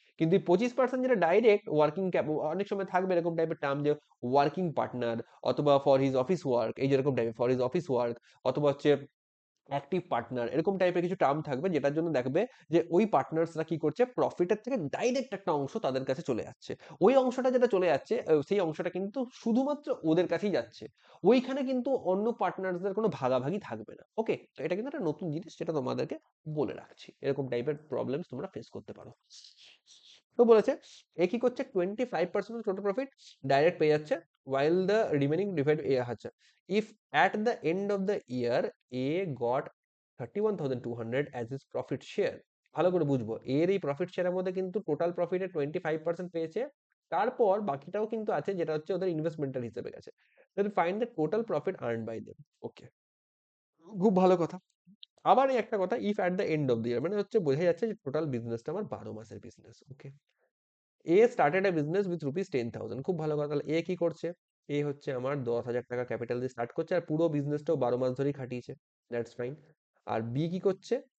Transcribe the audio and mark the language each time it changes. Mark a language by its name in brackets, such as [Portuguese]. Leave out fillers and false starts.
[Bangla] কিন্তু এই 25% যেটা ডাইরেক্ট ওয়ার্কিং ক্যাপ, অনেক সময় থাকবে এরকম টাইপের টার্ম যে ওয়ার্কিং পার্টনার, অথবা ফর হিজ অফিস ওয়ার্ক, এই যেরকম টাইপের ফর হিজ অফিস ওয়ার্ক, অথবা হচ্ছে অ্যাক্টিভ পার্টনার, এরকম টাইপের কিছু টার্ম থাকবে যেটার জন্য দেখবে যে ওই পার্টনার্সরা কি করছে, প্রফিটের থেকে ডাইরেক্ট একটা অংশ তাদের কাছে চলে যাচ্ছে। ওই অংশটা যেটা চলে যাচ্ছে, সেই অংশটা কিন্তু শুধুমাত্র ওদের কাছেই যাচ্ছে। ওইখানে কিন্তু অন্য পার্টনার্সদের কোনো ভাগাভাগি থাকবে না। ওকে, তো এটা কিন্তু একটা নতুন জিনিস যেটা তোমাদেরকে বলে রাখছি। এরকম টাইপের প্রবলেমস তোমরা ফেস করতে পারো। তো বলেছে এ কি করছে? 25% টোটাল প্রফিট ডাইরেক্ট পেয়ে যাচ্ছে, [English] while the remaining divide [Bangla] এ আচ্ছা, [English] if at the end of the year A got 31,200 as his profit share। [Bangla] ভালো করে বুঝবো, এর এই প্রফিট শেয়ারের মধ্যে কিন্তু টোটাল প্রফিটের 25% পেয়েছে, তারপর বাকিটাও কিন্তু আছে যেটা হচ্ছে ওদের ইনভেস্টমেন্টাল হিসেবে গেছে। [English] then find the total profit earned by them। [Bangla] ওকে, খুব ভালো কথা। আবার এই একটা কথা, [English] if at the end of the year [Bangla] মানে হচ্ছে বোঝা যাচ্ছে যে টোটাল বিজনেসটা আমার ১২ মাসের business. Okay, A started a business with rupees 10,000। খুব ভালো কথা। তাহলে এ কি করছে? এ হচ্ছে আমার ১০,০০০ টাকা ক্যাপিটাল দিয়ে স্টার্ট করছে, আর পুরো বিজনেসটাও ১২ মাস ধরেই খাটিয়েছে। That's fine. আর বি কি করছে?